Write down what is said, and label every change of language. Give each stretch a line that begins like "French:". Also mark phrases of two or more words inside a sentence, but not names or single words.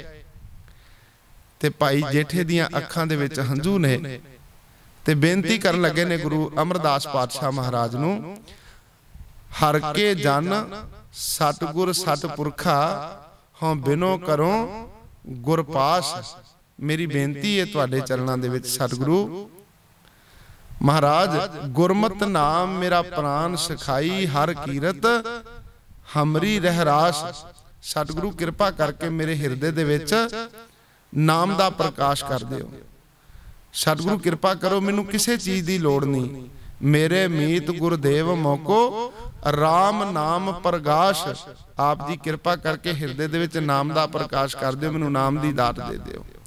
Punjabi: ਤੇ ਭਾਈ ਜੇਠੇ ਦੀਆਂ ਅੱਖਾਂ ਦੇ ਵਿਚ ਹੰਝੂ ਨੇ ਤੇ ਬੇਨਤੀ ਕਰਨ ਲੱਗੇ ਨੇ ਗੁਰੂ ਅਮਰਦਾਸ ਪਾਤਸ਼ਾਹ ਮਹਾਰਾਜ ਨੂੰ, ਹਰਿ ਕੇ ਜਨ ਸਤਿਗੁਰ ਸਤਪੁਰਖਾ ਹੌਂ ਬਿਨੋ ਕਰੋ ਗੁਰਪਾਸ। ਮੇਰੀ ਬੇਨਤੀ ਹੈ ਤੁਹਾਡੇ ਚਰਨਾਂ ਦੇ ਵਿਚ ਸਤਿਗੁਰੂ ਮਹਾਰਾਜ, ਗੁਰਮਤਿ ਨਾਮ ਮੇਰਾ ਪ੍ਰਾਣ ਸਿਖਾਈ ਹਰਿ ਕੀਰਤਿ ਹਮਰੀ ਰਹਰਾਸ। ਸਤਿਗੁਰੂ ਕਿਰਪਾ ਕਰਕੇ ਮੇਰੇ ਹਿਰਦੇ ਦੇ ਵਿਚ ਨਾਮ ਦਾ ਪ੍ਰਕਾਸ਼ ਕਰ ਦਿਓ। ਸਤਿਗੁਰੂ ਕਿਰਪਾ ਕਰੋ ਮੈਨੂੰ ਕਿਸੀ ਚੀਜ਼ ਕੀ ਲੋੜ ਨਹੀਂ, ਮੇਰੇ ਮੀਤ ਗੁਰਦੇਵ ਮੋਕੋ ਰਾਮ ਨਾਮ ਪ੍ਰਕਾਸ਼। ਆਪ ਜੀ ਕਿਰਪਾ ਕਰਕੇ ਹਿਰਦੇ ਦੇ ਵਿਚ ਨਾਮ ਦਾ ਪ੍ਰਕਾਸ਼ ਕਰ ਦਿਓ, ਮੈਨੂੰ ਨਾਮ ਦੀ ਦਾਤ ਦੇ ਦਿਓ।